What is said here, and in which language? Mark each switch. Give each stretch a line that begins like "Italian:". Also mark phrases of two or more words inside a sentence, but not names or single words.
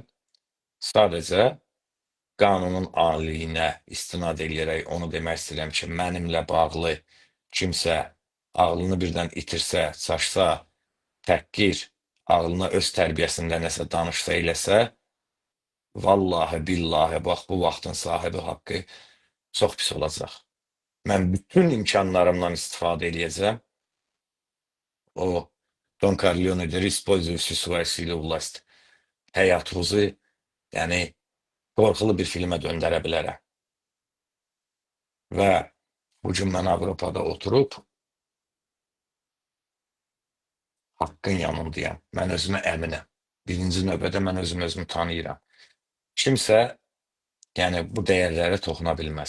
Azerbaijani: Sadəcə qanunun aliliyinə istinad eləyərək onu demək istəyirəm ki, mənimlə bağlı kimsə ağlını birdən itirsə, çaşsa, təhqir, ağlına öz tərbiyəsində nəsə danışsa eləsə, vallahi, billahi, bax, bu vaxtın sahibi haqqı çox pis olacaq. Mən bütün imkanlarımdan istifadə eləyəcəm. O, Don Corleone der,
Russian: используя всю свою силу власть,
Azerbaijani: həyatınızı, yəni, qorxulu bir filmə döndərə bilərəm. Və bu gün mən Avropada oturub haqqın yanındayam. Mən özümə əminəm. Birinci növbədə mən özümü tanıyıram. Kimsə, yəni, bu dəyərlərə toxuna bilməz.